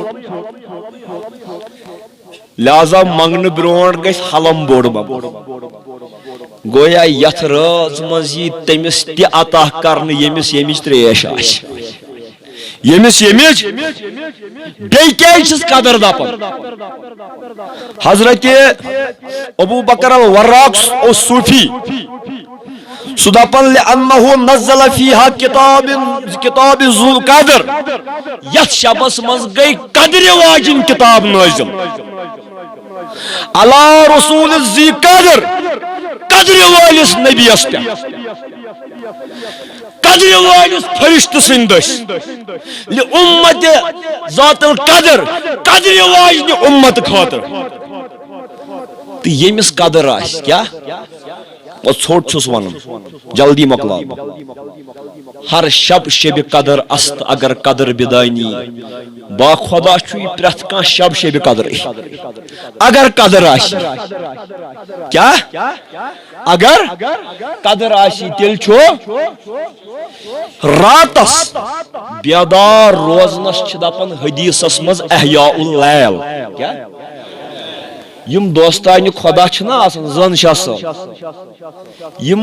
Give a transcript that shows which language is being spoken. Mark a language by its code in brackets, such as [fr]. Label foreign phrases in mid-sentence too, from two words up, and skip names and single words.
[ks] لہذا منگن برونٹ گژھِ حلم بوڑ گویا یتھ رٲژ منٛز یی تٔمِس تہِ عطا کرنہٕ ییٚمِس ییٚمِچ تریش آسہِ ییٚمِس ییٚمِچ بیٚیہِ کیازِ چھِس قدر دپان حضرت ابو بکر الوراق اوس صوفی سُہ دپان [ar] لأنه نزل فيها کتاب ذو القدر [ks] یتھ شبس منٛز گٔے قدرِ واجِنۍ کتاب نٲزِل [ar] علی رسول ذی قدر [ks] قدر والس نبیس پہ قدر والس فرشتہ سندس [ar] لامت ذات [ks] القدر قدر واجنہ امت خاطر تو یمس قدر آس کیا وہ ژھوٹ چھس ونان جلدی مکلاو [fa] ہر شب شب قدر است اگر قدر بدانی با خدا [ks] چھُ یہِ پرٛٮ۪تھ کانٛہہ شب شیبہِ قدرٕے اگر قدر آسہِ کیٛاہ اگر قدر آسہِ تیٚلہِ چھُ راتس بیدار روزنس چھِ دپان حدیثس منٛز [ar] احیاء اللیل [ks] کیٛاہ یم دوستانہِ خدا چھِنہ آسان زن شاہ صٲب یم